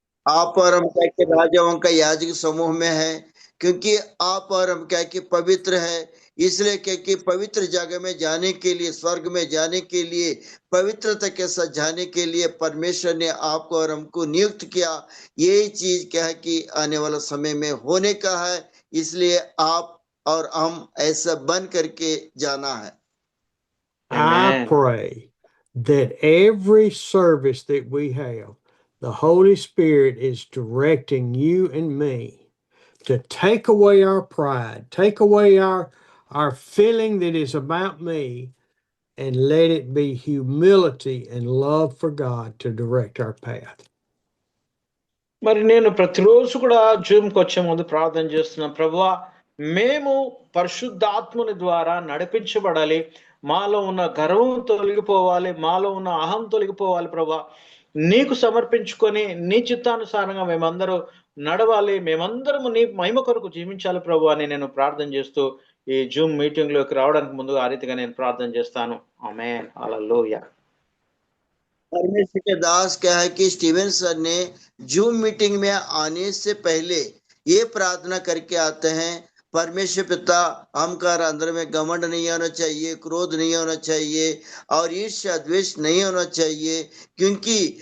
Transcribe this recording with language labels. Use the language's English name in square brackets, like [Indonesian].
[Hindi] आप और हम क्या कि राजाओं का याजक समूह में है, क्योंकि आप और हम क्या कि पवित्र है, इसलिए क्या कि पवित्र जगह में जाने के लिए, स्वर्ग में जाने के लिए, पवित्रता के साथ जाने के लिए परमेश्वर ने आपको और हमको नियुक्त किया। यही चीज क्या है कि आने वाला समय में होने का है, इसलिए आप और हम ऐसा बन करके जाना है। [English] I pray that every service that we have, the Holy Spirit is directing you and me to take away our pride, take away our feeling that is about me, and let it be humility and love for God to direct our path. [Telugu] మరి నేను ప్రతిరోజు కూడా జూమ్కి వచ్చే ముందు ప్రార్థన చేస్తున్నా, ప్రభువా మేము పరిశుద్ధాత్ముని ద్వారా నడిపించబడాలి, మాలో ఉన్న గర్వం తొలగిపోవాలి, మాలో ఉన్న అహం తొలగిపోవాలి ప్రభా. నీకు సమర్పించుకొని నీ చిత్తానుసారంగా మేమందరూ నడవాలి, మేమందరము నీ మహిమ కొరకు జీవించాలి ప్రభు అని నేను ప్రార్థన చేస్తూ ఈ జూమ్ మీటింగ్ లోకి రావడానికి ముందు ఆ రీతిగా నేను ప్రార్థన చేస్తాను. ఆమేన్, హల్లెలూయా. [Hindi] परमेश्वर के दास क्या है कि स्टीवन सर ने जूम मीटिंग में आने से पहले ये प्रार्थना करके आते हैं, परमेश्वर पिता हमका अंदर में घमंड नहीं होना चाहिए, क्रोध नहीं होना चाहिए और ईर्ष्या द्वेष नहीं होना चाहिए, क्योंकि